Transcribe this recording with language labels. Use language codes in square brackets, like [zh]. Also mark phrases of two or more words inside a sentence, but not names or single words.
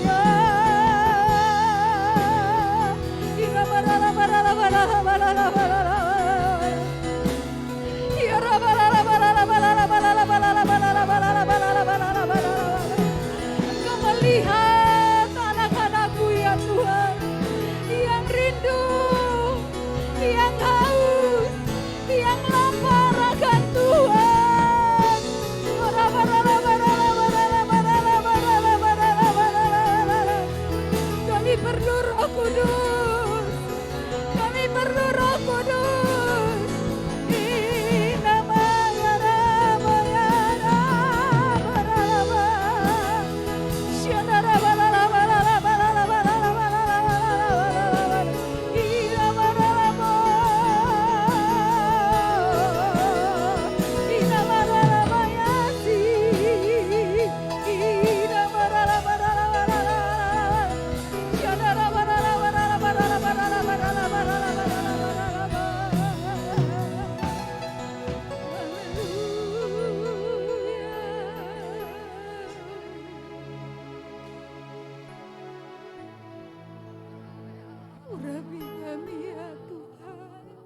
[id] Engkau melihat anak-anak-Mu ya Tuhan, yang rindu, yang haus, yang lapar akan Tuhan. Kami perlu Roh Kudus, kami perlu Roh Kudus. Inama ya Rama ya Rama Rama. Shana Rama Rama Rama Rama Rama Rama. Inama Rama. Inama Rama ya si. Inama Rama Rama Rama. Shana Rama Rama Rama Rama Rama Rama. Urapi kami ya Tuhan.